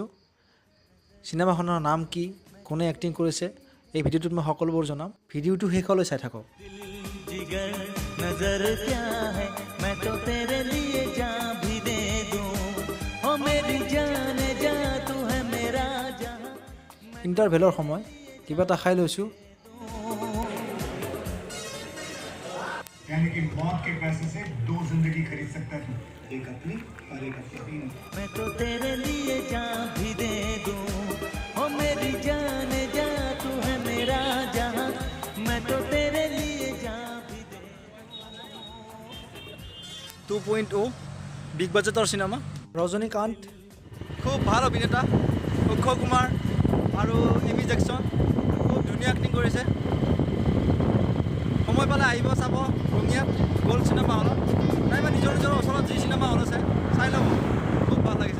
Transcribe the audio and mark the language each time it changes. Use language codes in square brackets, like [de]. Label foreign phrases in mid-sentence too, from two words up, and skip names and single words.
[as] চিনেমাখনৰ নাম কি, কোনে এক্টিং কৰিছে, এই ভিডিঅ'টোত মই সকলোবোৰ জনাম। ভিডিঅ'টো শেষলৈ চাই থাকক। ইণ্টাৰভেলৰ সময়, কিবা এটা খাই লৈছোঁ। [hi] यानी कि मौत के पैसे से 2 जिंदगी खरीद सकता है, एक अपनी और एक अपनी। मैं तो तेरे लिए जान भी दे दूं, ओ मेरी जान जा तू है मेरा जहां, मैं तो तेरे लिए जान भी दे। [as] 2.0 বিগ বাজেটৰ চিনেমা। ৰজনীকান্ত খুব ভাল অভিনেতা, অক্ষয় কুমাৰ আৰু এমি জেকচন খুব ধুনীয়া এক্টিং কৰিছে। সময় পালে আহিব চাব ৰঙিয়াত গ'ল্ড চিনেমা হলত, নাইবা নিজৰ ওচৰত যি চিনেমা হল আছে চাই ল'ব, খুব ভাল লাগিছে।